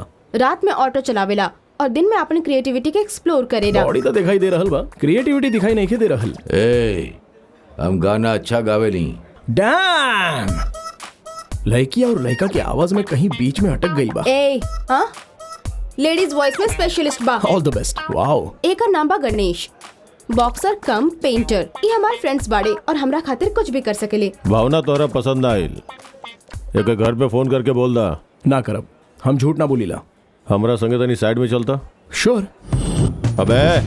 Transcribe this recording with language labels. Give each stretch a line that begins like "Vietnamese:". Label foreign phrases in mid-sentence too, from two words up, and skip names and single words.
Bhojpuri: रात में ऑटो चलावेला और दिन में अपनी क्रिएटिविटी के एक्सप्लोर करेला। बॉडी तो दिखाई दे रहल बा, क्रिएटिविटी दिखाई नहीं दे रहल। हम गाना अच्छा गावेली। डैम, लड़की और लड़का की आवाज में कहीं बीच में अटक गई बा। हाँ,
English: ladies voice
Bhojpuri: में स्पेशलिस्ट बा।
English: All the best. Wow.
Bhojpuri: एक नाम बा गणेश,
English: boxer cum painter.
Bhojpuri: ये हमारे फ्रेंड्स बाड़े और हमरा खातिर कुछ भी कर सकेले। भावना तोहरा पसंद आयल? एक घर पे फोन करके बोल दा। ना करब, हम झूठ ना बोलीला। हमरा संगे तनी साइड में चलता। श्योर। अबे